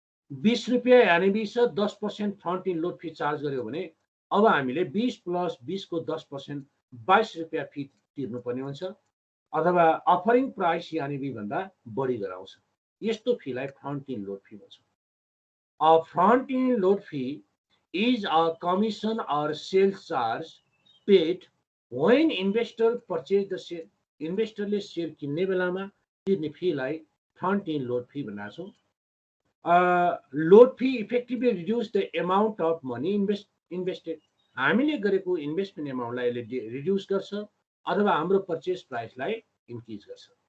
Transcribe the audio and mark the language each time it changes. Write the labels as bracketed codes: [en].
[ne] 20 रुपियाँ यानि 10% front in load fee charge गर्यो भने अब हामीले 20 + 20 को 10% 22 रुपियाँ फी तिर्नुपर्ने हुन्छ अथवा अफरिङ प्राइस यानि भन्दा बढी गराउँछ। यस्तो फीलाई फ्रन्ट इन लोड फी भन्छ। [en] A front end load fee is a commission or sales charge paid when investor purchase the share. [ne] इन्भेस्टरले share किन्ने बेलामा तिर्ने फीलाई फ्रन्ट इन लोड फी भनेको छौँ। [en] Load fee effectively reduce the amount of money invested. [ne] हामीले गरेको investment एमाउन्टलाई यसले reduce गर्छ अथवा हाम्रो पर्चेस प्राइसलाई इन्क्रिज गर्छ।